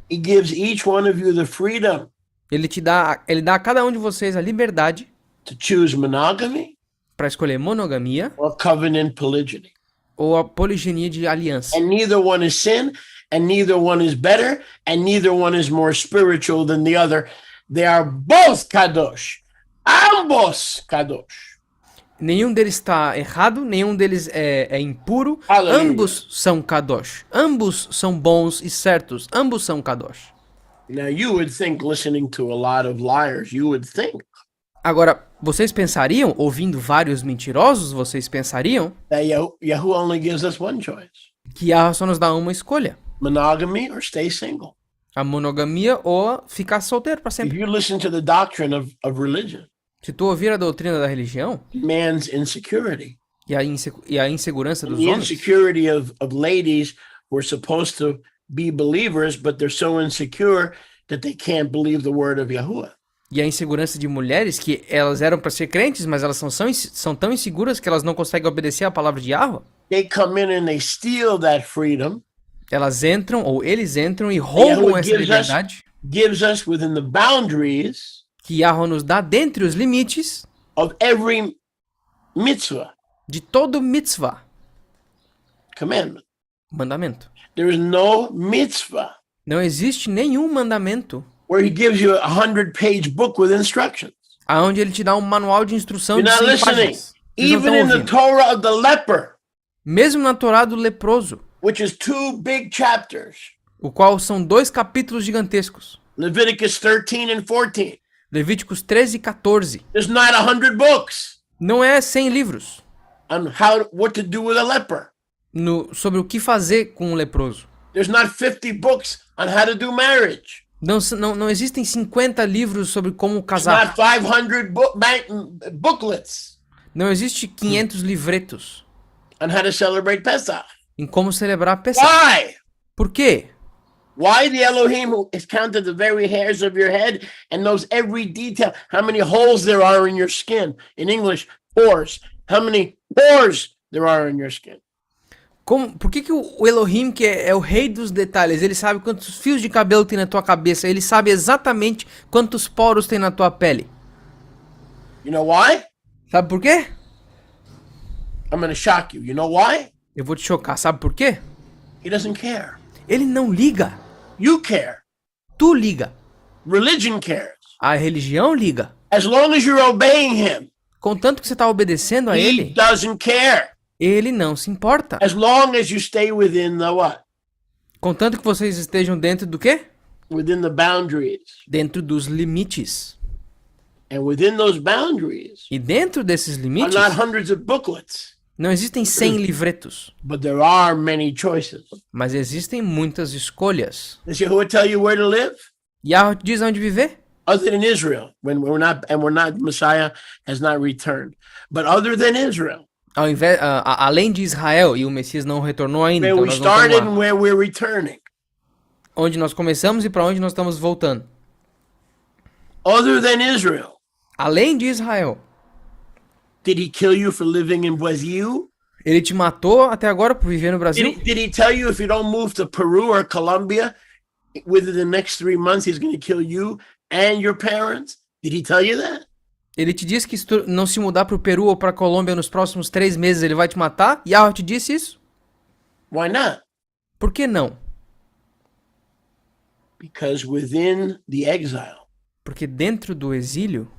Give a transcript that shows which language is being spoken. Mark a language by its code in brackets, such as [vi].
[en] He gives each one of you the freedom [pt] Ele dá a cada um de vocês a liberdade [en] to choose monogamy [pt] para escolher monogamia [en] or covenant polygyny. [pt] ou a poliginia de aliança. [en] And neither one is sin, and neither one is better, and neither one is more spiritual than the other. They are both kadosh. [pt] Ambos kadosh. Nenhum deles está errado, nenhum deles é impuro. Aleluia. Ambos são kadosh. Ambos são bons e certos. Ambos são kadosh. [en] Now you would think, listening to a lot of liars, you would think [pt] Agora, vocês pensariam, ouvindo vários mentirosos, vocês pensariam [en] that Yahuwah only gives us one choice: [pt] que Yahweh só nos dá uma escolha. [en] monogamy or stay single. [pt] A monogamia ou ficar solteiro para [en] If [pt] sempre. [en] you listen to the doctrine of religion, [pt] Se tu ouvir a doutrina da religião [en] man's insecurity, [pt] e a insegurança dos [en] the [pt] homens, [en] insecurity of ladies who are supposed to be believers, but they're so insecure that they can't believe the word of Yahuwah. [pt] e a insegurança de mulheres que elas eram para ser crentes, mas elas são tão inseguras que elas não conseguem obedecer a palavra de Yahweh. [en] They come in and they steal that freedom, [pt] Elas entram, ou eles entram e roubam [en] Yahweh [pt] essa [en] gives [pt] liberdade [en] us within the boundaries [pt] que Yahweh nos dá dentre os limites [en] of every mitzvah [pt] de todo mitzvah, [en] commandment. [pt] mandamento. [en] There is no mitzvah [pt] Não existe nenhum mandamento [en] where he gives you a 100-page book with instructions. [pt] aonde ele te dá um manual de instrução [en] You're [pt] de [en] not [pt] 100 [en] listening. [pt] páginas. Vocês não [en] Even [pt] tão [en] in the [pt] ouvindo. [en] Torah of the leper, [pt] Mesmo na Torá do leproso, [en] which is 2 big chapters, [pt] o qual são 2 capítulos gigantescos, [en] Leviticus 13 and 14, [pt] Levíticos 13 e 14. [en] there's not 100 books [pt] Não é 100 livros [en] on what to do with a leper. [pt] sobre o que fazer com um leproso. [en] There's not 50 books on how to do marriage. [pt] Não existem 50 livros sobre como [en] There's [pt] casar. [en] not 500 booklets [pt] Não existe 500 livretos [en] on how to celebrate Pesach. [pt] em como celebrar Pessah. [en] Why? [pt] Por quê? [en] Why the Elohim who has counted the very hairs of your head and knows every detail, how many holes there are in your skin? In English, pores. How many pores there are in your skin? [pt] Por que o Elohim, que é o rei dos detalhes, ele sabe quantos fios de cabelo tem na tua cabeça, ele sabe exatamente quantos poros tem na tua pele? [en] You know why? [pt] Sabe por quê? [en] I'm going to shock you. You know why? [pt] Eu vou te chocar, sabe por quê? [en] He doesn't care. [pt] Ele não liga. [en] You care. [pt] Tu liga. [en] Religion cares. [pt] A religião liga. [en] As long as you're obeying him, [pt] Contanto que você está obedecendo a [en] he [pt] ele, [en] doesn't care. [pt] ele não se importa. [en] As long as you stay within the what? [pt] Contanto que vocês estejam dentro do quê? [en] Within the boundaries. [pt] Dentro dos limites. [en] And within those boundaries [pt] E dentro desses [en] are [pt] limites, [en] not hundreds of booklets, [pt] não existem 100 livretos, [en] but there are many choices. [pt] mas existem muitas escolhas. [en] Does Yahuwah tell you where to live? [pt] Yahweh diz onde viver? [en] Other than Israel, when we're not, Messiah has not returned. But other than Israel, [pt] Além de Israel, e o Messias não retornou ainda, [en] where [pt] então [en] we [pt] nós não estamos [en] started [pt] lá. [en] and where we're returning. [pt] Onde nós começamos e para onde nós estamos voltando. [en] Other than Israel, [pt] Além de Israel, [en] did he kill you for living in Brazil? [pt] ele te matou até agora por viver no Brasil? [en] Did he tell you if you don't move to Peru or Colombia within the next 3 months, he's going to kill you and your parents? Did he tell you that? [pt] Ele te disse que se tu não se mudar pro Peru ou pra Colômbia nos próximos 3 meses ele vai te matar? Yahweh te disse isso? [en] Why not? [pt] Por que não? [en] Because within the exile, [pt] Porque dentro do exílio,